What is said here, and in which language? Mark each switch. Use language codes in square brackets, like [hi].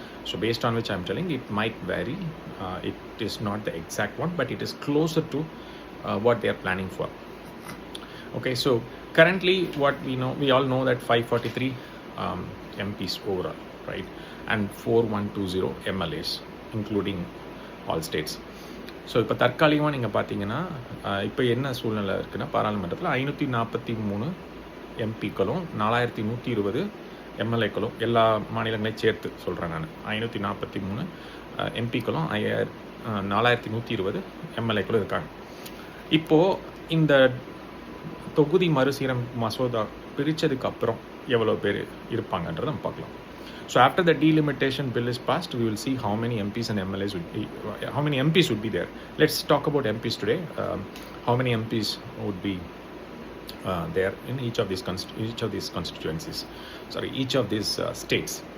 [en] So based on which I am telling, it might vary. It is not the exact one, but it is closer to what they are planning for. Okay, so currently what we all know that 543 MPs overall, right, and 4120 MLAs including all states. [ta] So இப்போ தற்காலிகமாக நீங்கள் பார்த்தீங்கன்னா இப்போ என்ன சூழ்நிலை இருக்குன்னா, பாராளுமன்றத்தில் 543 எம்பிக்களும் 4120 எம்எல்ஏக்களும் எல்லா மாநிலங்களையும் சேர்த்து சொல்கிறேன் நான். 543 எம்பிக்களும் 4120 எம்எல்ஏக்களும் இருக்காங்க. இப்போது இந்த தொகுதி மறுசீரம் மசோதா பிரித்ததுக்கப்புறம் எவ்வளோ பேர் இருப்பாங்கன்றதை நம்ம பார்க்கலாம். [en] So after the delimitation bill is passed, we will see how many MPs and MLAs would be, how many MPs would be there. Let's talk about MPs today. How many MPs would be there in each of these constituencies. Sorry, each of these states.